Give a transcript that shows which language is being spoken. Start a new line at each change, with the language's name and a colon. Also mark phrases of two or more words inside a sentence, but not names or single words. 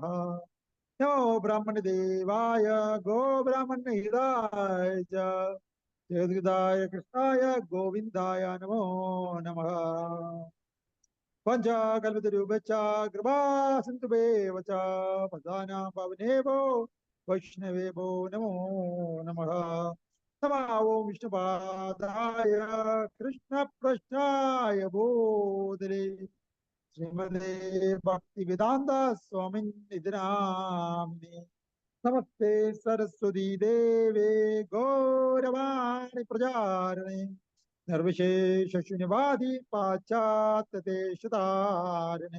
Sanskrit: നമോ ബ്രാഹ്മണ ദേവായ ഗോ ബ്രാഹ്മണ ഹിതായ ച ജഗദ്ഗതായ കൃഷ്ണായ ഗോവിന്ദായ നമോ നമഃ. പഞ്ചകൽപതരൂപച്ച കൃപാ സിന്ധുഭേവ ച പദാനാം പാവനേഭ്യോ വൈഷ്ണവേഭ്യോ നമോ നമഃ. നമോ ഓം വിഷ്ണുപാദായ കൃഷ്ണപ്രശ്നായ ഭൂതലേ ശ്രീമതേ ഭക്തിവേദാന്ത സ്വാമിനിധി നാമിനേ. നമസ്തേ സരസ്വതീ ദേവേ ഗൗരവാണി പ്രചാരണേ നിർവിശേഷ ശൂന്യവാദി പാശ്ചാത്യദേശധാരണേ.